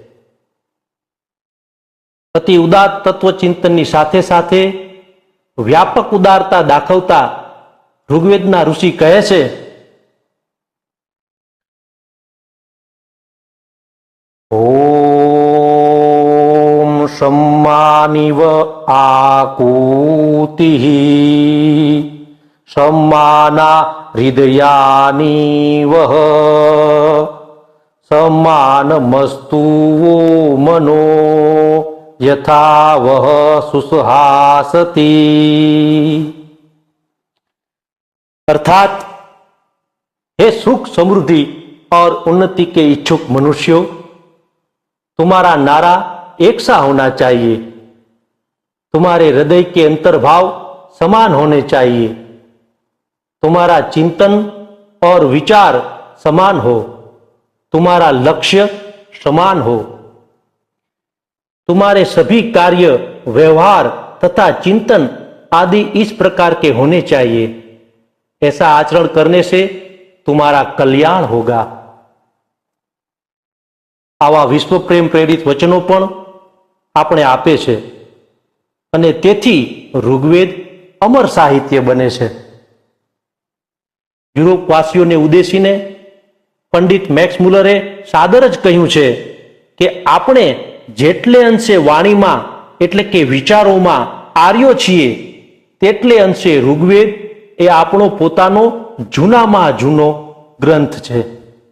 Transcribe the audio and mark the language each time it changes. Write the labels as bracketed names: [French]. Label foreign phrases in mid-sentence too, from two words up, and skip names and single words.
[Gujarati] અતિ ઉદાત્ત તત્વચિંતનની સાથે સાથે વ્યાપક ઉદારતા દાખવતા ઋગ્વેદના ઋષિ કહે છે, ઓમ [Sanskrit] सम्मानिव आकूतिः सम्माना हृदयानिव सम्मानमस्तु वो मनो यथा वह सुसहासति. [Hindi] अर्थात हे सुख समृद्धि और उन्नति के इच्छुक मनुष्यों, तुम्हारा नारा एक सा होना चाहिए, तुम्हारे हृदय के अंतर्भाव समान होने चाहिए, तुम्हारा चिंतन और विचार समान हो, तुम्हारा लक्ष्य समान हो, तुम्हारे सभी कार्य, व्यवहार तथा चिंतन आदि इस प्रकार के होने चाहिए. ऐसा आचरण करने से तुम्हारा कल्याण होगा. [Gujarati] આવા વિશ્વ પ્રેમ પ્રેરિત વચનો પણ આપણે આપે છે અને તેથી ઋગ્વેદ અમર સાહિત્ય બને છે. યુરોપવાસીઓને ઉદ્દેશીને પંડિત મેક્સ મુલરે સાદર જ કહ્યું છે કે આપણે જેટલે અંશે વાણીમાં એટલે કે વિચારોમાં આર્યો છીએ, તેટલે અંશે ઋગ્વેદ એ આપણો પોતાનો જૂનામાં જૂનો ગ્રંથ છે.